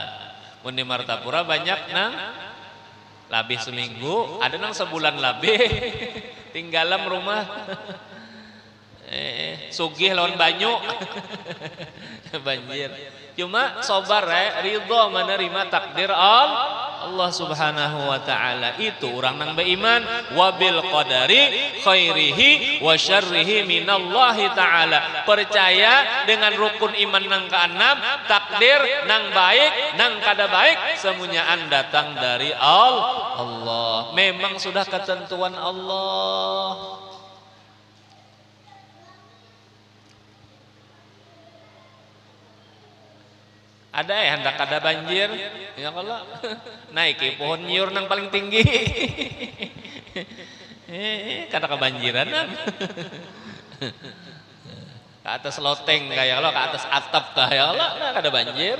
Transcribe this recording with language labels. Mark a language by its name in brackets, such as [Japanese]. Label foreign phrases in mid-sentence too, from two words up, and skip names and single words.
[Banjar] Mun di Martapura banyak nang labih seminggu, ada nang sebulan labih. Tinggalam rumah. Sugih lawan banyu. Banjir. Cuma sobar ridho menerima takdir Allah [Arabic] سبحانه وتعالى. [Banjar] Itu orang nang beriman [Arabic] وبالقدر خيره وشره من الله تعالى. [Banjar] Percaya dengan rukun iman nang keenam, takdir nang baik nang kada baik semuanyaan datang dari Allah. Memang sudah ketentuan Allah. Ada ya hendak ada banjir ya kalau naiki pohon nyiur nang paling tinggi kada kebanjiran ke atas loteng kayak lo ke atas atap kayak lo kada banjir.